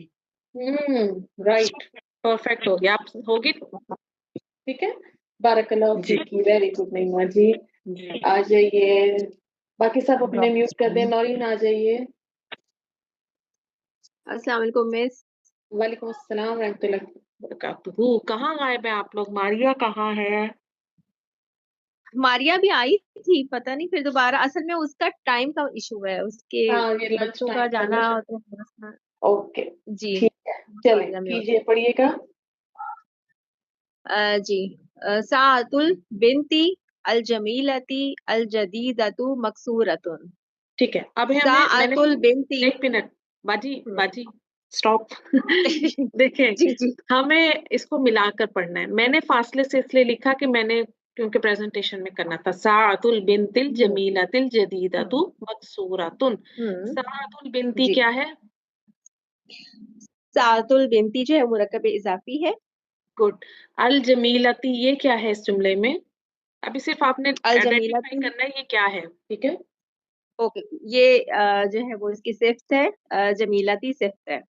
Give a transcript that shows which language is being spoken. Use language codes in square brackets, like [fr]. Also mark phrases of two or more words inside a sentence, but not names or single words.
[ur] رائٹ، پرفیکٹ ہو گیا. آپ ہوگی، ٹھیک ہے۔ بارک اللہ جی, فیکی, [en] very good [ur] نعیمہ جی. جی. آ جائیے، باقی سب اپنے میوٹ کر دیں. نورین آ جائیے. [ar] السلام عليكم مس. وعليكم السلام رحمة الله بركاته. [ur] کہاں غائب ہے آپ لوگ؟ ماریہ کہاں ہے? ماریہ بھی آئی تھی، پتا نہیں پھر دوبارہ، اصل میں اس کا ٹائم کا ایشو ہے، اس کے ہاں، یہ لنچ بچوں کا ٹائم کا جانا مشن. تو تھوڑا سا. اوکے, جی, ٹھیک ہے، چلیے ماریہ میں ہوتا کیجیے، پڑھیے گا. جی. [ar] ساعة البنت الجميلة الجديدة مكسورة. [ur] ٹھیک ہے، اب میں نے [ar] ساعة البنت. [ur] ایک منٹ، باجی ہمم. باجی سٹاپ۔ دیکھیں, جی جی. ہمیں اس کو ملا کر پڑھنا ہے۔ میں نے فاصلے سے اس لیے لکھا کہ میں نے کیونکہ پریزنٹیشن میں کرنا تھا. [ar] ساعة البنت الجميلة الجديدة مكسورة. ساعة البنت [ur] جی, کیا ہے? [ar] ساعة البنت [ur] جو ہے مرکب اضافی ہے. گڈ. [ar] الجميلة [ur] یہ کیا ہے اس جملے میں? ابھی صرف آپ نے ال آئیڈینٹیفائی جمیلتی, کرنا ہے یہ کیا ہے، ٹھیک ہے. اوکے، یہ جو ہے وہ اس کی صفت ہے، جمیلتی صفت ہے.